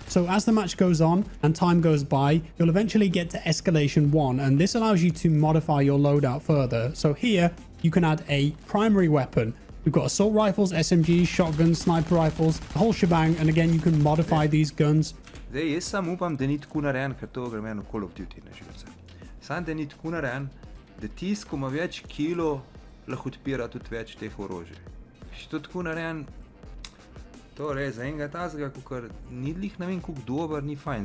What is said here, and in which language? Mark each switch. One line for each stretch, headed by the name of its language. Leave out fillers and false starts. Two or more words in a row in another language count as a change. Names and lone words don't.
English: So as the match goes on and time goes by, you'll eventually get to escalation 1, and this allows you to modify your loadout further. So here you can add a primary weapon. We've got assault rifles, SMGs, shotguns, sniper rifles, the whole shebang, and again you can modify these guns.
Slovenian: Zdaj, jaz sam upam, da ni tako narejen, ker to gre meni v Call of Duty na živce. Sam da ni tako narejen, da tisk, ko ima več kilo, lahko odpira tudi več teh orožij. Če to tako narejen, to res za enega tazga, kakor ni lih ne vem koliko dober, ni fajn.